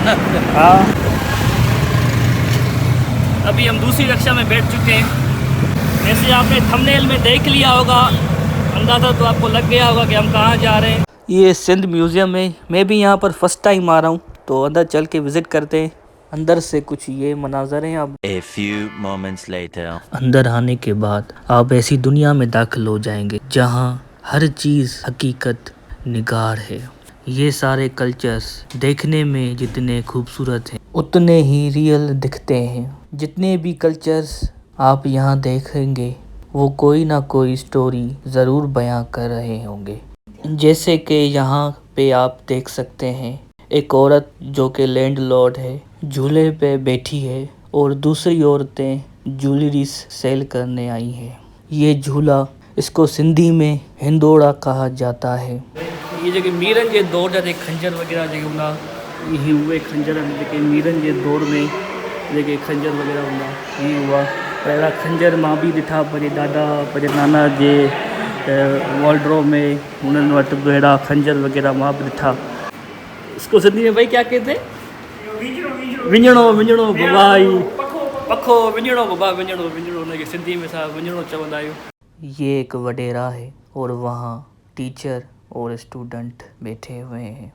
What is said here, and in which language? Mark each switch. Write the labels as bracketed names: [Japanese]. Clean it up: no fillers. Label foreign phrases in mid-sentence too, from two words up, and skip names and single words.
[Urdu] ہاں، ابھی ہم دوسری ککشا میں بیٹھ چکے ہیں. جیسے آپ نے تھمب نیل میں دیکھ لیا ہوگا، اندازہ تو آپ کو لگ گیا ہوگا کہ ہم کہاں جا رہے ہیں. یہ سندھ میوزیم ہے. میں بھی یہاں پر [English] first time [Urdu] آ رہا ہوں، تو اندر چل کے وزٹ کرتے ہیں. اندر سے کچھ یہ مناظر ہیں. अब [English] A few moments later. [Urdu] اندر آنے کے بعد آپ ایسی دنیا میں داخل ہو جائیں گے جہاں ہر چیز حقیقت نگار ہے. یہ سارے کلچرز دیکھنے میں جتنے خوبصورت ہیں، اتنے ہی ریئل دکھتے ہیں. جتنے بھی کلچرز آپ یہاں دیکھیں گے، وہ کوئی نہ کوئی سٹوری ضرور بیاں کر رہے ہوں گے. جیسے کہ یہاں پہ آپ دیکھ سکتے ہیں، ایک عورت جو کہ لینڈلارڈ ہے، جھولے پہ بیٹھی ہے، اور دوسری عورتیں [English] jewellery sell [Urdu] کرنے آئی ہیں. یہ جھولا، اس کو سندھی میں ہنڈوڑا کہا جاتا ہے. [Sindhi] ये जेके मीरन जे दौर जा खंजर वग़ैरह जेके हूंदा, ये उहे खंजर आहिनि जेके मीरन जे दौर में जेके खंजर वग़ैरह हूंदा, ये हुआ। अहिड़ा खंजर मां बि ॾिठा, पंहिंजे दादा पंहिंजे नाना जे वॉर्डरोब में हुननि वटि बि अहिड़ा खंजर वग़ैरह मां बि ॾिठा। [Urdu] اس کو سندھی میں بھائی کیا کہتے? [Sindhi] विञणो विञणो बबाई पखो विञणो बबा विञणो विञणो हुनखे सिंधी में असां विञणो चवंदा आहियूं। [Urdu] یہ ایک وڈیرا ہے اور وہاں ٹیچر اور سٹوڈنٹ بیٹھے ہوئے ہیں.